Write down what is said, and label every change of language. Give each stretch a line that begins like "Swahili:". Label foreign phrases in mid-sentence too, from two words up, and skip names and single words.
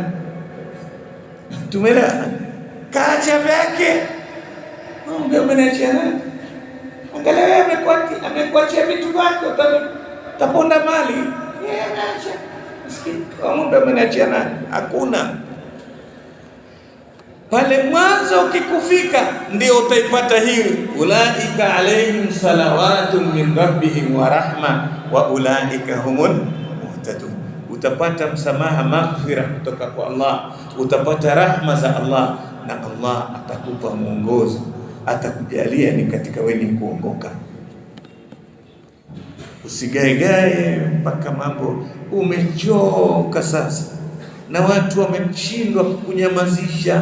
Swahili: Tumela kaacha vyake, amwambie ameniachia nani? Angalia amekuachia vitu vyake, utaponda mali. Yeye ameacha. Maskini ng'ombe ameniachia nani? Hakuna. Pale mwanzo ukikufika ndio utaipata hii,
Arabic: أولئك عليهم صلوات من ربهم ورحمة وأولئك هم المهتدون.
Swahili: Utapata msamaha, maghfira kutoka kwa Allah, utapata rahma za Allah, na Allah atakupa mwongozo, atakujalia ni katika wenye kuongoka. Usigaegae mpaka mambo umechoka sasa, na watu wameshindwa kukunyamazisha.